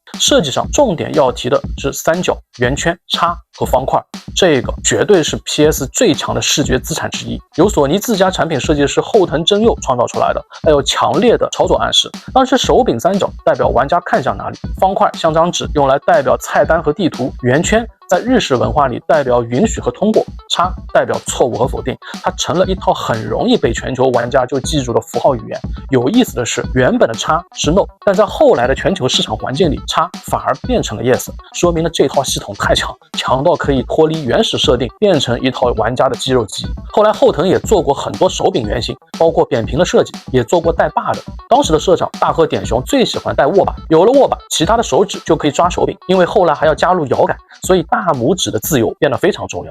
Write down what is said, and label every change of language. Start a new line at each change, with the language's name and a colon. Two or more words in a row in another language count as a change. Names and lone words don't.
Chinese: 設計上重點要提的是三角、圓圈、叉和方塊，這個絕對是 PS 最強的視覺資產之一，由索尼自家產品設計師後藤真佑創造出來的，還有強烈的操作暗示。當時手柄三角代表玩家看向哪裡，方塊像張紙用來代表菜單和地圖，圓圈在日式文化裡代表允許和通過，叉代表錯誤和否定，它成了一套很容易被全球玩家就記住的符號語言。有意思的是，原本的叉是 no，但在後來的全球市場環境裡，叉反而變成了 yes， 說明了這套系統太強，強到可以脫離原始設定，變成一套玩家的肌肉記憶。後來後藤也做過很多手柄原型，包括扁平的設計，也做過帶把的。當時的社長大賀典雄最喜歡帶握把，有了握把，其他的手指就可以抓手柄，因為後來還要加入搖桿，所以大拇指的自由變得非常重要。